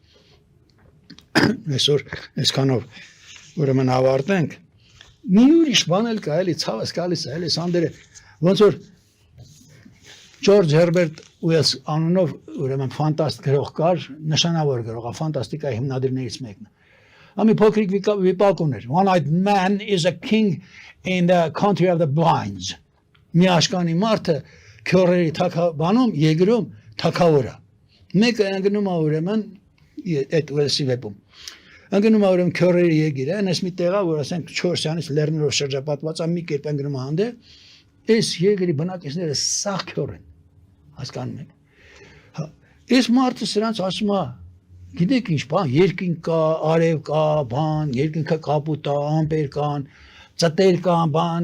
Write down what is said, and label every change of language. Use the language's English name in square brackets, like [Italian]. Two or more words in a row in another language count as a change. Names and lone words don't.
[Armenian] այսօր այսքանով ուրեմն ավարտենք Մի ուրիշ բան էլ կա, էլի ցավս գալիս է, էլի Սանդերը, ոնց որ Ջորջ Հերբերտ Ուելս անունով ուրեմն ֆանտաստ գրող կար, նշանավոր գրող, ֆանտաստիկայի հիմնադիրներից մեկն է։ Ամի փոքրիկ վիպակում էր, [English] One-eyed man is a king in the country of the blinds։ [Armenian] Մի աշկանի մարդը քյորերի թակաբանում, եգրում թակավոր է։ Մեկը անգնում է ուրեմն այդ Ուելսի վեպում Անգնում ուրեմն քյորերի եգիրը, այնպես մի տեղա, որ ասենք 4-ից լեռներով շրջապատված է մի կերպ անգնում հանդե, այս եգերի բնակիչները սաղ քյոր են, հասկանում եք։ Այս մարդը սրանց ասում է, գիտեք ինչ բան, երկինք կա, արև կա, բան, երկինքը կապուտ է, ամպեր կան, ծտեր կան, բան